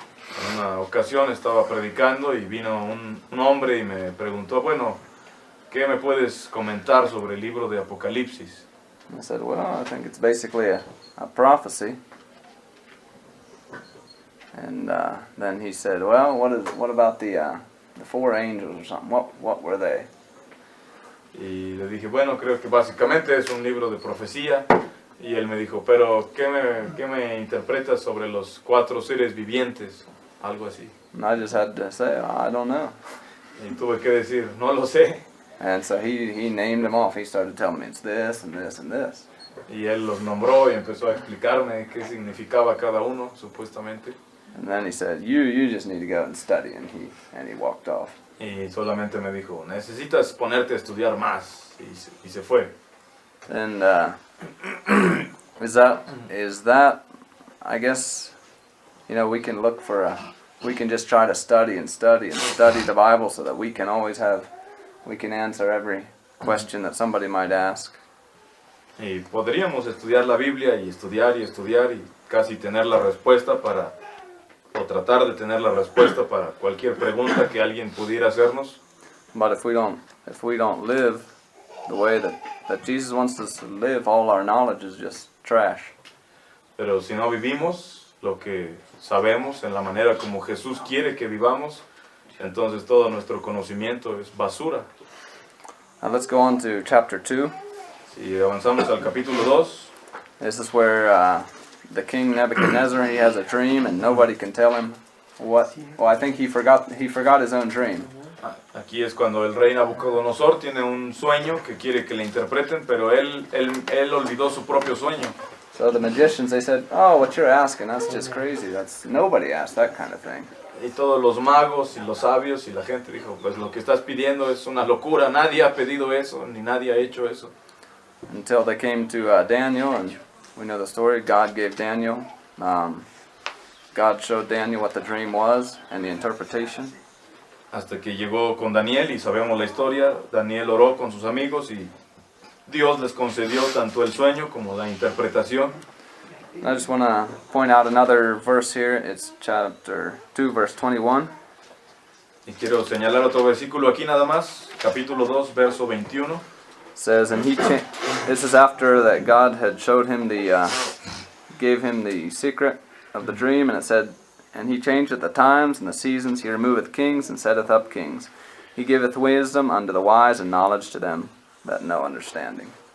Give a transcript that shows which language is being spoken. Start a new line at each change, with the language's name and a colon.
Spanish: En una ocasión estaba predicando y vino un hombre y me preguntó, bueno, ¿qué me puedes comentar sobre el libro de Apocalipsis?
English: I said, well, I think it's basically a prophecy. And then he said, well, what about the 4 angels or something? What were they?
Spanish: Y le dije, bueno, creo que básicamente es un libro de profecía. Y él me dijo, pero ¿qué me interpretas sobre los 4 seres vivientes? Algo así.
English: And I just had to say, I don't know.
Spanish: Y tuve que decir, no lo sé.
English: And so he named them off. He started telling me it's this and this and this.
Spanish: Y él los nombró y empezó a explicarme qué significaba cada uno, supuestamente.
English: And then he said, you just need to go and study. And he walked off.
Spanish: Y solamente me dijo, necesitas ponerte a estudiar más. Y se fue.
English: And is that, I guess, we can look for we can just try to study the Bible so that we can answer every question that somebody might ask.
Spanish: Y podríamos estudiar la Biblia y estudiar y casi tener la respuesta o tratar de tener la respuesta para cualquier pregunta que alguien pudiera hacernos.
English: But if we don't live the way that Jesus wants us to live, all our knowledge is just trash.
Spanish: Pero si no vivimos lo que sabemos en la manera como Jesús quiere que vivamos, entonces todo nuestro conocimiento es basura.
English: Now let's go on to chapter 2.
Spanish: Si avanzamos al capítulo 2,
English: This is where the king Nebuchadnezzar, he has a dream and nobody can tell him what. Well, I think he forgot his own dream.
Spanish: aquí es cuando el rey Nabucodonosor tiene un sueño que quiere que le interpreten, pero él olvidó su propio sueño.
English: So the magicians, they said, "Oh, what you're asking, that's just crazy. Nobody asked that kind of thing."
Spanish: Y todos los magos y los sabios y la gente dijo, pues lo que estás pidiendo es una locura, nadie ha pedido eso, ni nadie ha hecho eso.
English: Until they came to Daniel, and we know the story. God gave Daniel, God showed Daniel what the dream was and the interpretation.
Spanish: Hasta que llegó con Daniel y sabemos la historia, Daniel oró con sus amigos y Dios les concedió tanto el sueño como la interpretación.
English: I just want to point out another verse here. It's chapter 2, verse 21.
Spanish: Y quiero señalar otro versículo aquí nada más, capítulo 2, verso 21.
English: Says, and this is after that God had showed him gave him the secret of the dream, and it said, and he changeth the times and the seasons, he removeth kings and setteth up kings. He giveth wisdom unto the wise and knowledge to them that know understanding.